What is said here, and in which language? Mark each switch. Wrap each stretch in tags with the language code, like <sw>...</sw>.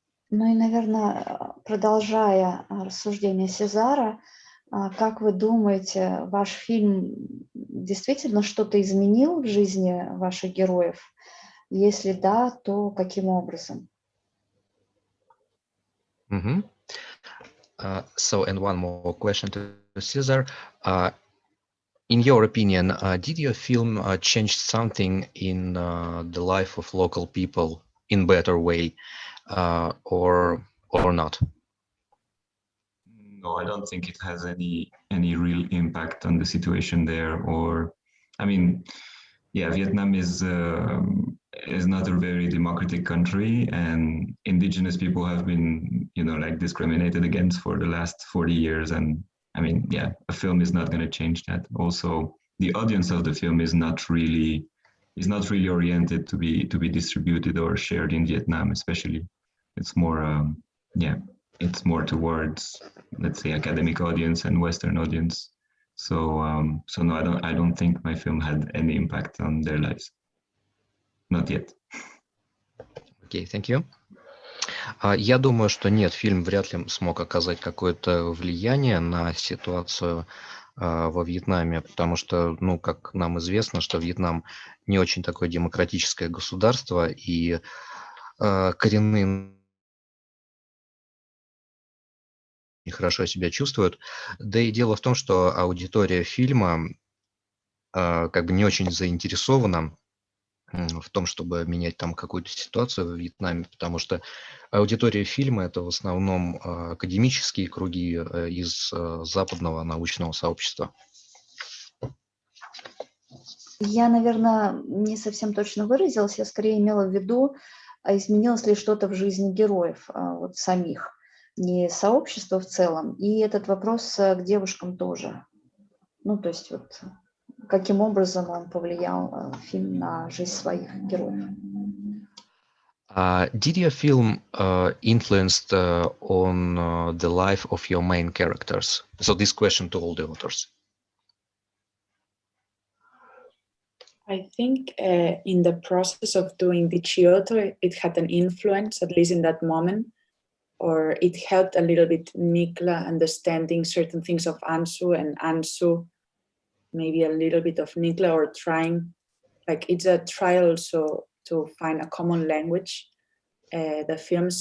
<ru>Ну и, наверное, продолжая рассуждение Сезара, как вы думаете, ваш фильм действительно что-то изменил в жизни ваших героев? Если да, то каким образом? Mm-hmm.</ru> <en>So, and one more question to César. In your opinion, did your film change something in the life of local people in better way, or not? No, I don't think it has any real impact on the situation there. Or, I mean, yeah, Vietnam is not a very democratic country, and indigenous people have been, like discriminated against for the last 40 years. And I mean, yeah, a film is not going to change that. Also, the audience of the film is not really oriented to be distributed or shared in Vietnam, especially. It's more, yeah, it's more towards, let's say, academic audience and Western audience. So no, I don't think my film had any impact on their lives. Not yet. Okay, thank you.</en> <ru>Я думаю, что нет, фильм вряд ли смог оказать какое-то влияние на ситуацию во Вьетнаме, потому что, ну, как нам известно, что Вьетнам не очень такое демократическое государство, и коренные нехорошо себя чувствуют. Да и дело в том, что аудитория фильма как бы не очень заинтересована в том, чтобы менять там какую-то ситуацию в Вьетнаме, потому что аудитория фильма — это в основном академические круги из западного научного сообщества. Я, наверное, не совсем точно выразилась, я скорее имела в виду, изменилось ли что-то в жизни героев вот самих, не сообщества в целом, и этот вопрос к девушкам тоже. Ну, то есть вот каким образом он повлиял, фильм, на жизнь своих героев.</ru> <en>Did your film influenced on the life of your main characters? So this question to all the authors. I think in the process of doing the Chioto, it had an influence, at least in that moment, or it helped a little bit Nikla understanding certain things of Ansu, and Ansu maybe a little bit of Nikla, or trying, like it's a trial also to find a common language, the film.</en>